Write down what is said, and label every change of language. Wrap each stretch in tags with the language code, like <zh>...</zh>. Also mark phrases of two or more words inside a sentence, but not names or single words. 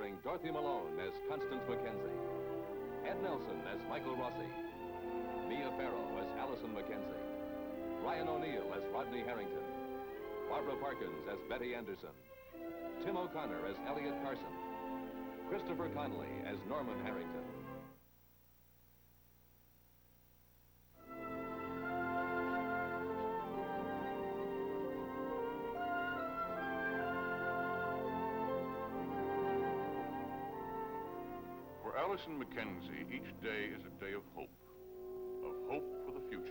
<en>Dorothy Malone as Constance Mackenzie. Ed Nelson as Michael Rossi. Mia Farrow as Allison Mackenzie. Ryan O'Neill as Rodney Harrington. Barbara Parkins as Betty Anderson. Tim O'Connor as Elliot Carson. Christopher Connolly as Norman Harrington. For Allison Mackenzie, each day is a day of hope for the future.</en>